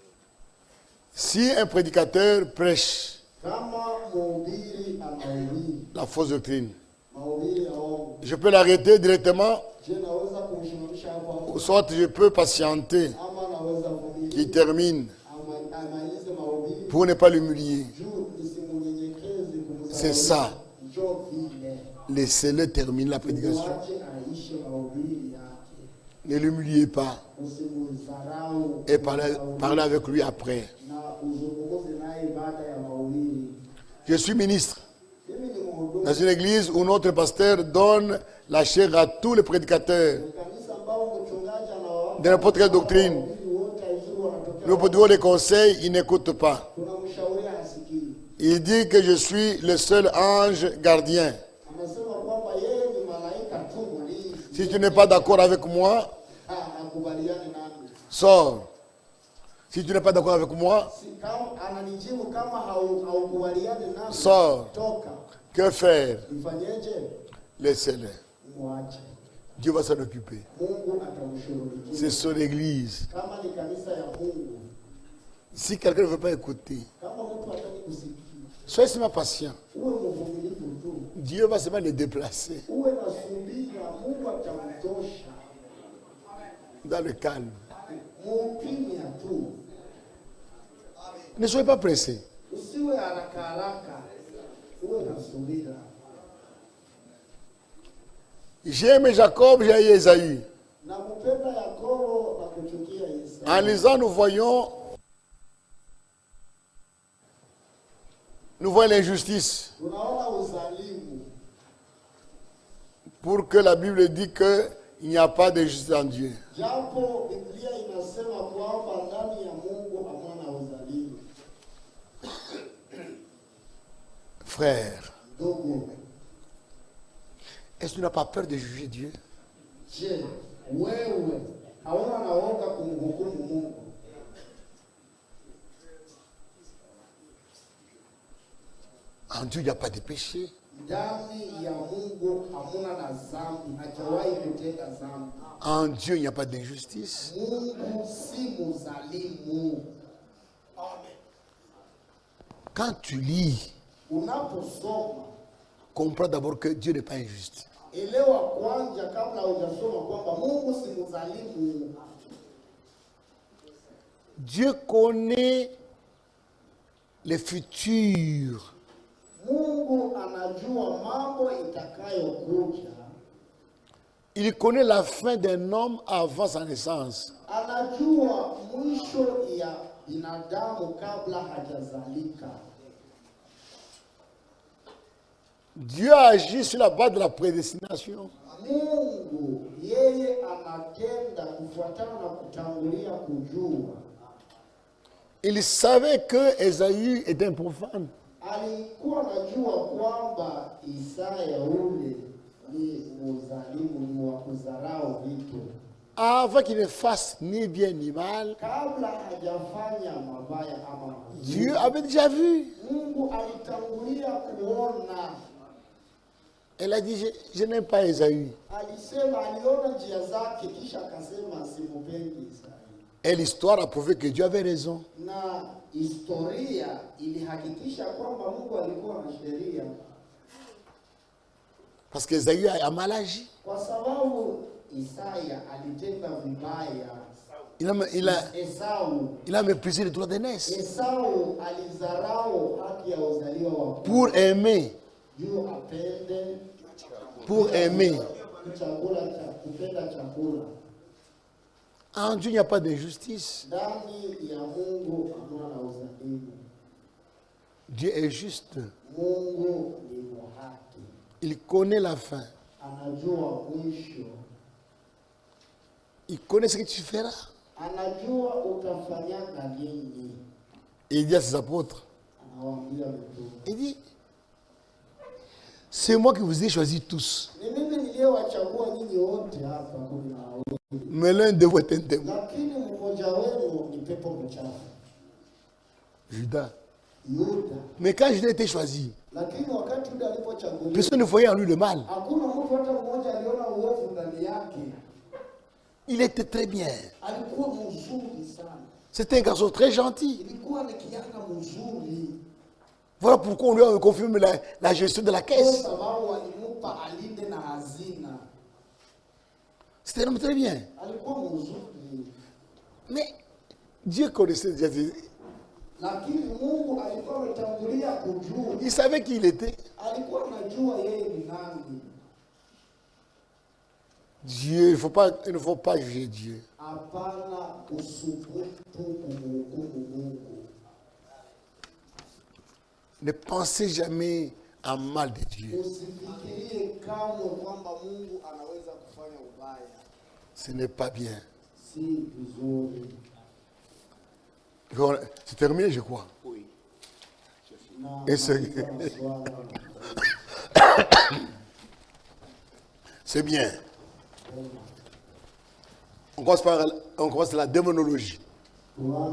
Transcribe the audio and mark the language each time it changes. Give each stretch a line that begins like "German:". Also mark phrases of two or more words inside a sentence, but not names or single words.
French: Si un prédicateur prêche la fausse doctrine.
Swahili: mahubiri ya uongo.
French: Je peux l'arrêter directement,
Swahili: Je naweza kumshimamisha hapo hapo
French: ou soit je peux patienter
Swahili: ama naweza
French: qu'il
Swahili: kuvumilia
French: termine
Swahili: amalize mahubiri
French: pour ne pas l'humilier.
Swahili: juu nisimunyenyekeze
French: C'est ça.
Swahili: Njoo vile.
French: Laissez-le terminer la prédication.
Swahili: Mwache aishe mahubiri yake.
French: Ne l'humiliez pas
Swahili: Usimdharau
French: et parlez avec lui après.
Swahili: na uzungumze naye baada ya mahubiri.
French: Je suis ministre
Swahili: Mimi ni mhudumu
French: dans une église où notre pasteur donne la chair à tous les prédicateurs
Swahili: kanisa ambao mchungaji anawapa
French: de n'importe quelle doctrine.
Swahili: wahubiri wote aizuru wanatokea.
French: Nous pouvons les conseils, il n'écoute pas.
Swahili: Tunamshauri hasikii.
French: Il dit que je suis le seul ange gardien.
Swahili: Anasema kwamba yeye ni malaika tu mlinzi.
French: Si tu n'es pas d'accord avec moi,
Swahili: Hakubaliani nami.
French: sors. Si tu n'es pas d'accord avec moi,
Swahili: Si kama ananijibu kama haukubaliani nami.
French: sors.
Swahili: Toka.
French: Que faire?
Swahili: Nifanyeje?
French: Laissez-le.
Swahili: Mwache.
French: Dieu va s'en occuper.
Swahili: Mungu atamshughulikia.
French: C'est son église.
Swahili: Kama ni kanisa ya Mungu.
French: Si quelqu'un ne veut pas écouter,
Swahili: Kama mtu hataki kusikia.
French: soyez seulement patient.
Swahili: Uwe mvumilivu tu.
French: Dieu va seulement les déplacer
Swahili: Uwe na subira. Mungu atamtosha.
French: dans le calme.
Swahili: Mupimia tu.
French: Ne soyez pas pressés.
Swahili: Usiwe haraka haraka. Uwe na subira.
French: J'ai aimé Jacob, j'ai aimé Esaü.
Swahili: Na kupenda Yakobo na kuchukia Esau.
French: En lisant, nous voyons l'injustice.
Swahili: Tunaona uzalimu.
French: Pour que la Bible dit qu'il n'y a pas de justice en Dieu.
Swahili: Japo Biblia inasema kwamba ndani ya Mungu hamna uzalimu.
French: Frère,
Swahili: Ndugu,
French: est-ce que tu n'as pas peur de juger Dieu?
Swahili: je, wewe hauna naoga kumhukumu Mungu?
French: En Dieu, il n'y a pas de péché.
Swahili: Ndani ya Mungu hamuna na dhambi, hajawahi kutenda dhambi.
French: En Dieu, il n'y a pas d'injustice.
Swahili: Mungu si muzalimu.
French: Quand tu lis,
Swahili: Unaposoma
French: comprends d'abord que Dieu n'est pas injuste.
Swahili: elewa kwanza kabla hujasoma kwamba Mungu si muzalimu.
French: Dieu connaît les futurs.
Swahili: Mungu anajua mambo itakayokuja.
French: Il connaît la fin d'un homme avant sa naissance.
Swahili: Anajua mwisho ya binadamu kabla hajazalika.
French: Dieu a agi sur la base de la prédestination.
Swahili: Mungu yeye anatenda kufuatana na kutangulia kujua.
French: Il savait que Esaü était un profane.
Swahili: Alikuwa anajua kwamba Isaya ule ni mzalimu, ni wa kudharau vitu.
French: Avant qu'il ne fasse ni bien ni mal,
Swahili: Kabla hajafanya mabaya ama mazuri,
French: Dieu avait déjà vu.
Swahili: Mungu alitangulia kuona.
French: Elle a dit, je n'aime pas Esaü.
Swahili: Alisema aliona njia zake kisha akasema simupendi Isaya.
French: Et l'histoire a prouvé que Dieu avait raison.
Swahili: Na historia ilihakikisha kwamba Mungu alikuwa na sheria,
French: Parce qu'Esaü a mal agi.
Swahili: kwa sababu Isaya alitenda vibaya.
French: Il a méprisé le droit d'aînesse.
Swahili: Esau alizarau haki ya uzaliwa wa
French: Pour aimer.
Swahili: juu apende
French: Pour aimer.
Swahili: chakula cha kupenda chakula.
French: En Dieu, il n'y a pas d'injustice.
Swahili: Ndani ya Mungu hamna na uzalimu.
French: Dieu est juste.
Swahili: Mungu ni haki,
French: Il connaît la fin.
Swahili: anajua mwisho,
French: Il connaît ce que tu feras.
Swahili: anajua utafanyaga nini.
French: Et il dit à ses apôtres,
Swahili: Anawaambia mitume,
French: il dit, c'est moi qui vous ai choisis tous.
Swahili: ni mimi niliyewachagua nyinyi wote hapa 12,
French: Mais l'un de vous est un démon.
Swahili: lakini mmoja wenu ni pepo mchafu,
French: Judas.
Swahili: Yuda.
French: Mais quand Judas était choisi,
Swahili: Lakini wakati Yuda alipochaguliwa,
French: personne ne voyait en lui le mal.
Swahili: hakuna mtu hata mmoja aliona uovu ndani yake.
French: Il était très bien.
Swahili: Alikuwa mzuri sana,
French: C'était un garçon très gentil.
Swahili: ilikuwa ni kijana mzuri.
French: Voilà pourquoi on lui a confirmé la gestion de la caisse.
Swahili: sababu walimupa alinde na hazina.
French: C'était un homme très bien.
Swahili: Alikuwa mzuri.
French: Mais Dieu connaissait déjà.
Swahili: Lakini Mungu alikuwa ametangulia kujua.
French: Il savait qui il était.
Swahili: Alikuwa anajua yeye ni nani.
French: Dieu, il ne faut pas juger Dieu.
Swahili: Hapana kusubutu kumhukumu Mungu.
French: Ne pensez jamais en mal de Dieu.
Swahili: Usifikirie kamwe kwamba Mungu anaweza kufanya ubaya.
French: Ce n'est pas bien.
Swahili: Si vizuri.
French: C'est terminé, je crois. Oui. Et c'est bien. On commence par la démonologie.